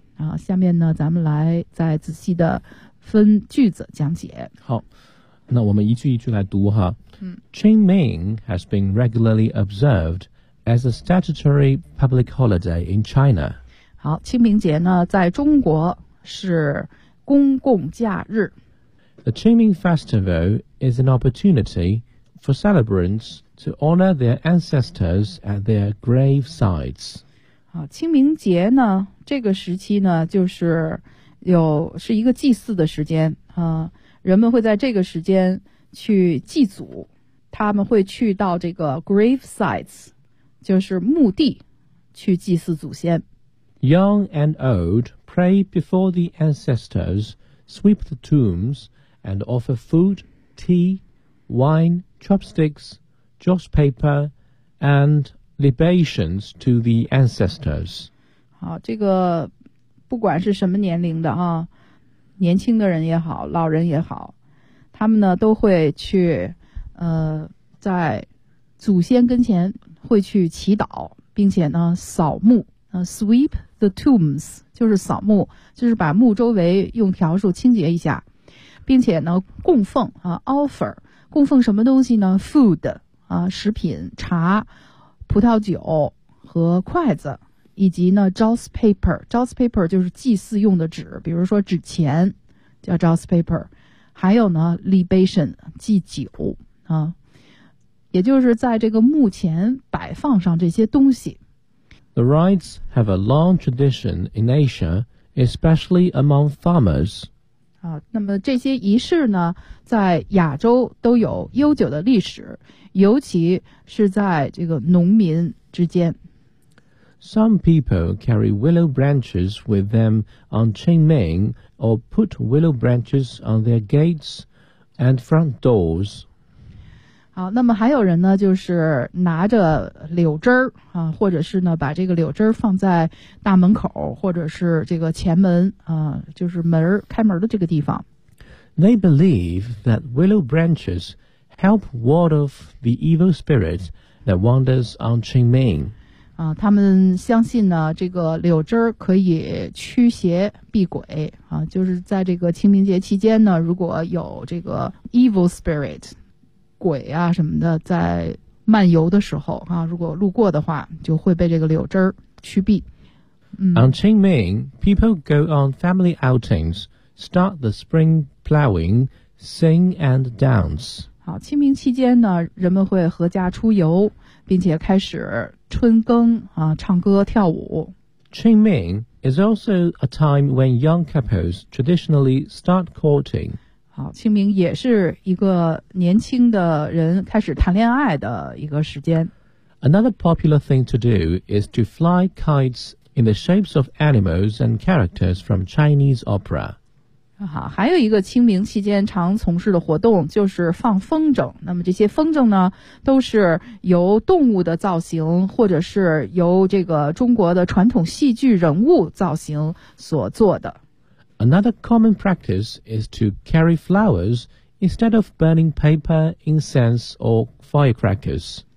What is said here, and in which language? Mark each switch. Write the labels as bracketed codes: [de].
[zh] 啊，下面呢，咱们来再仔细的分句子讲解。好，那我们一句一句来读哈。嗯。 [en] Qingming has been regularly observed as a statutory public holiday in China. [zh] 好，清明节呢，在中国是公共假日。 [en] The Qingming Festival is an opportunity for celebrants to honor their ancestors at their grave sites. [zh] 好，清明节呢，这个时期呢，就是有是一个祭祀的时间啊，人们会在这个时间去祭祖，他们会去到这个 [en] grave sites， [zh] 就是墓地，去祭祀祖先。 [en] Young and old pray before the ancestors, sweep the tombs. And offer food, tea, wine, chopsticks, joss paper, and libations to the ancestors. [zh] 好，这个不管是什么年龄的啊，年轻的人也好，老人也好，他们呢都会去，在祖先跟前会去祈祷，并且呢扫墓， [en] sweep the tombs [zh] 就是扫墓，就是把墓周围用笤帚清洁一下。并且呢供奉啊 offer 供奉什么东西呢 food 啊食品茶葡萄酒和筷子以及呢 joss paper joss paper 就是祭祀用的纸比如说纸钱叫 joss paper 还有呢 libation 祭酒啊也就是在这个墓前摆放上这些东西 [en] The rites have a long tradition in Asia especially among farmers [zh] 啊，那么这些仪式呢，在亚洲都有悠久的历史，尤其是在这个农民之间。 [en] Some people carry willow branches with them on Qingming or put willow branches on their gates and front doors. [zh] 好，那么还有人呢，就是拿着柳枝儿啊，或者是呢，把这个柳枝儿放在大门口，或者是这个前门啊，就是门儿开门的这个地方。 [en] They believe that willow branches help ward off the evil spirit that wanders on Qingming. [zh] 啊，他们相信呢，这个柳枝儿可以驱邪避鬼啊，就是在这个清明节期间呢，如果有这个 [en] evil spirit。 [zh] 鬼啊什么的在漫游的时候啊如果路过的话就会被这个柳枝儿驱避、嗯、 [en] On Qingming, people go on family outings, start the spring plowing, sing and dance. [zh] 好清明期间呢人们会合家出游并且开始春耕啊唱歌跳舞。 [en] Qingming is also a time when young couples traditionally start courting. [zh] 好清明也是一个年轻的人开始谈恋爱的一个时间。 [en] Another popular thing to do is to fly kites in the shapes of animals and characters from Chinese opera. [zh] 好还有一个清明期间常从事的活动就是放风筝。那么这些风筝呢都是由动物的造型或者是由这个中国的传统戏剧人物造型所做的。 [en] Another common practice is to carry flowers instead of burning paper, incense, or firecrackers.